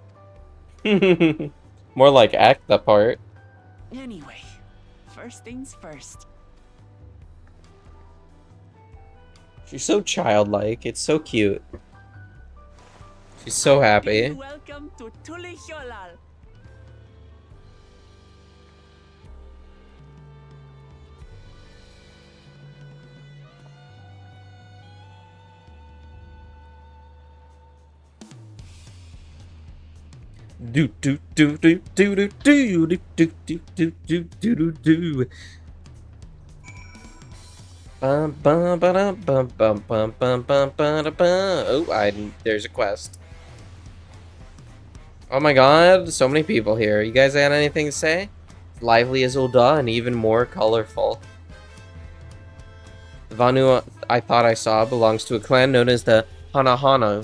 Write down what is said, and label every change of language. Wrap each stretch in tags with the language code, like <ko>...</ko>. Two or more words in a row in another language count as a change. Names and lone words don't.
<en>More like act the part. Anyway, first things first. She's so childlike. It's so cute. She's so happy. Welcome to Tulihyolal. Do do do do do do do do do do do do do do. Bum bum ba bum bum bum bum bum ba bum. Oh, there's a quest. Oh my god, so many people here. You guys got anything to say? Lively as Ulda and even more colorful. The Vanu I thought I saw belongs to a clan known as the Hanahano.</en>